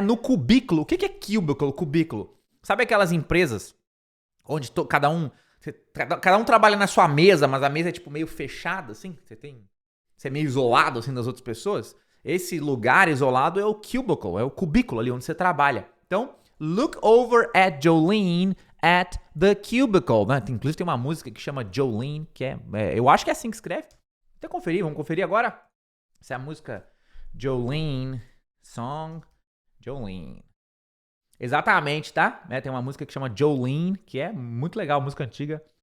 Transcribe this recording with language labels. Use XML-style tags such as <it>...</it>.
<pt>No cubículo. O que é cubicle? Cubículo. Sabe aquelas empresas onde cada um Cada um trabalha na sua mesa, mas a mesa é tipo meio fechada, assim. Você é meio isolado, assim, das outras pessoas. Esse lugar isolado é o cubicle, é o cubículo ali onde você trabalha.</pt> <en>Então, look over at Jolene at the cubicle.</en> <pt>Né? Inclusive tem uma música que chama Jolene, que eu acho que é assim que escreve. Até conferir, vamos conferir agora. Essa é a música Jolene, song Jolene. Exatamente, tá? Tem uma música que chama Jolene, que é muito legal, música antiga.</pt>